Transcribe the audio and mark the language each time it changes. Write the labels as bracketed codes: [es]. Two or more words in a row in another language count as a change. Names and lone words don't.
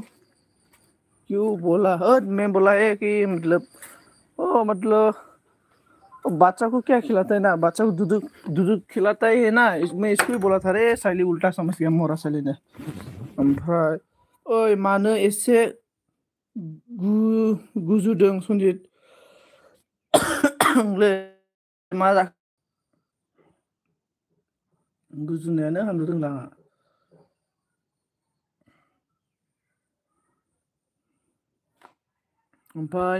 [hi] बोला मैं बोला है कि मतलब बच्चा को क्या खिलाता है ना बच्चा को दूध खिलाता है ना मैं इसको ही बोला था रे साइली उल्टा समझ गया मोरा साइली ने [brx] ओमफ्राय ओइ मानो एसे गुजुदों सनजित ले मा गुजुनायानो हामनो रोंला आंहा ओमफ्राय